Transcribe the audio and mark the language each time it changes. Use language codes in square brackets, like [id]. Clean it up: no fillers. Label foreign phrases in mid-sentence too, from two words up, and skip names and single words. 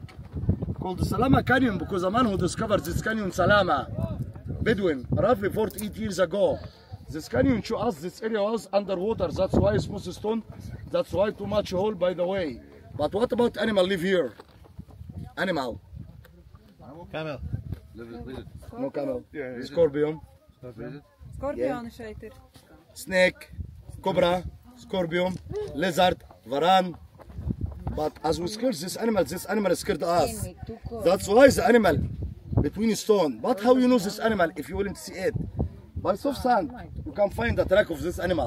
[en] Called the Salama Canyon because the man who discovered this canyon, Salama, Bedouin, roughly 48 years ago. This canyon to us, this area was underwater, that's why smooth stone, that's why too much hole by the way. But what about animal live here? Animal. Camel. No camel. Scorpion. [lv] Skorpioni šeit ir. [en] Snake, cobra, scorpion, lizard, varan. But as we scared this animal scared us. That's why the animal between stone. But how you know this animal if you willing to see it? By soft sand, you can find the track of this animal.